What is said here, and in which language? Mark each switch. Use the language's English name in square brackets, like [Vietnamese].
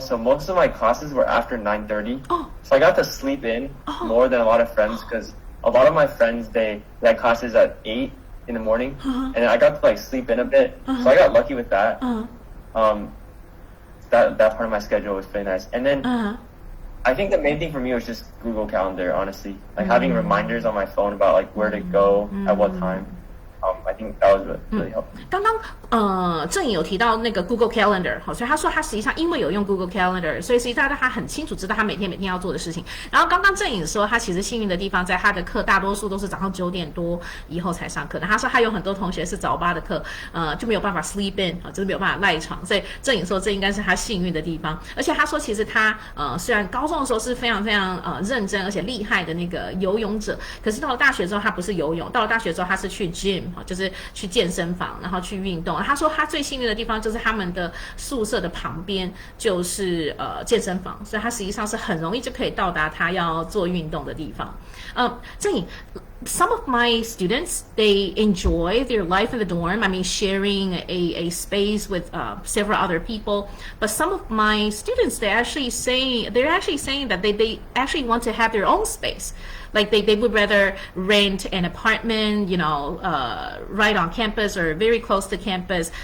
[English] So most of my classes were after 9:30. So I got to sleep in more than a lot of friends because a lot of my friends they had classes at 8 in the morning, and I got to like sleep in a bit. So I got lucky with that. That part of my schedule was pretty nice. And then I think the main thing for me was just Google Calendar, honestly. Like having reminders on my phone about like where to go at what time. I think that was really helpful. [Chinese] 刚刚郑颖有提到那个 Google Calendar， 好，所以他说他实际上因为有用 Google Calendar， 所以实际上他很清楚知道他每天要做的事情。然后刚刚郑颖说他其实幸运的地方在他的课大多数都是早上9点多以后才上课的。他说他有很多同学是早8的课，就没有办法 [English] sleep in， [Chinese] 就是没有办法赖床。所以郑颖说这应该是他幸运的地方。而且他说其实他虽然高中的时候是非常认真而且厉害的那个游泳者，可是到了大学之后他不是游泳，到了大学之后他是去 gym。就是去健身房，然后去运动。他说他最幸运的地方就是他们的宿舍的旁边就是健身房，所以他实际上是很容易就可以到达他要做运动的地方。 [English] 郑颖 some of my students, they enjoy their life in the dorm. I mean, sharing a space with several other people. But some of my students, they're actually saying that they actually want to have their own space. Like they would rather rent an apartment, right on campus or very close to campus.